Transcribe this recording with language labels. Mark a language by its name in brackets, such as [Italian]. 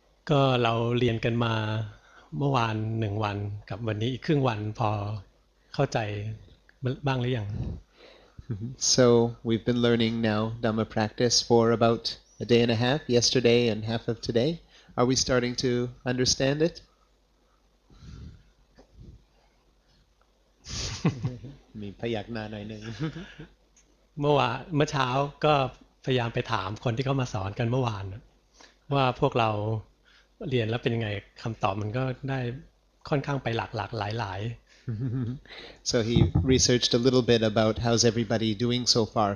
[Thai] ก็เราเรียนกันมาเมื่อวาน1 วันกับวันนี้อีกครึ่งวันพอเข้าใจบ้างหรือยัง [English] So we've been learning now Dhamma practice for about a day and a half, yesterday and half of today. Are we starting to understand it? [Thai] มีพยักหน้าหน่อยนึง เมื่อเช้าก็พยายามไปถามคนที่เขามาสอนกันเมื่อวานว่าพวกเราเรียนแล้วเป็นยังไงคำตอบมันก็ได้ค่อนข้างไปหลากหลาย [English] So he researched a little bit about how's everybody doing so far.